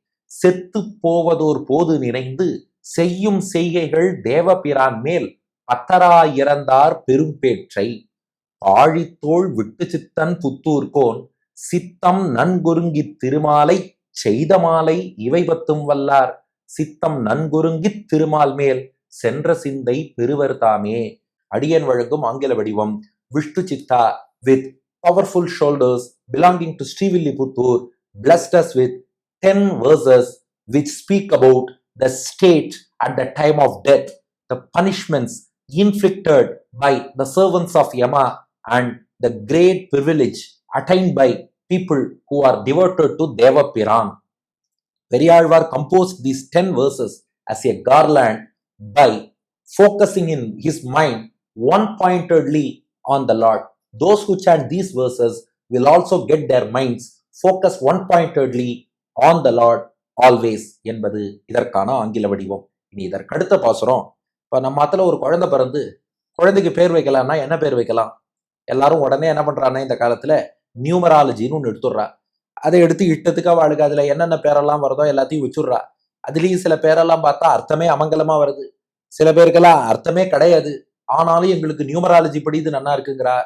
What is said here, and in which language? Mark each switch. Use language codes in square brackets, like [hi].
[ta] செத்து போவதோர் போது நினைந்து செய்யும் செய்கைகள் தேவபிரான் மேல் பத்தராயிறந்தார் பெரும் பேற்றை ஆழித்தோள் விட்டு சித்தன் புத்தூர்கோன் சித்தம் நன்குருங்கித் திருமாலை செய்த மாலை இவை 10 வல்லார் சித்தம் நன்குருங்கித் திருமால் மேல் சென்ற சிந்தை பெறுவர் தாமே. அடியன் வழங்கும் ஆங்கில வடிவம். [en] Vishnu Chitta with powerful shoulders belonging to Srivilliputtur blessed us with 10 verses which speak about the state at the time of death, the punishments inflicted by the servants of Yama, and the great privilege attained by people who are devoted to Devapiran. Periyalvar composed these 10 verses as a garland by focusing in his mind one-pointedly on the Lord. Those who chant these verses will also get their minds focused one-pointedly on the Lord always [ta] என்பது இதற்கான ஆங்கில வடிவம். இனி இதற்கு அடுத்த பாசுரம். இப்போ நம்ம மாத்துல ஒரு குழந்தை பிறந்து குழந்தைக்கு பேர் வைக்கலாம்னா என்ன பேர் வைக்கலாம்? எல்லாரும் உடனே என்ன பண்றான்னா இந்த காலத்துல நியூமராலஜின்னு ஒன்று எடுத்துடுறா. அதை எடுத்து இட்டத்துக்கு அவளுக்கு அதுல என்னென்ன பேரெல்லாம் வருதோ எல்லாத்தையும் வச்சுடுறா. அதுலயும் சில பேரெல்லாம் பார்த்தா அர்த்தமே அமங்கலமா வருது, சில பேருக்கெல்லாம் அர்த்தமே கிடையாது, ஆனாலும் எங்களுக்கு நியூமராலஜி படி இது நல்லா இருக்குங்கிறா.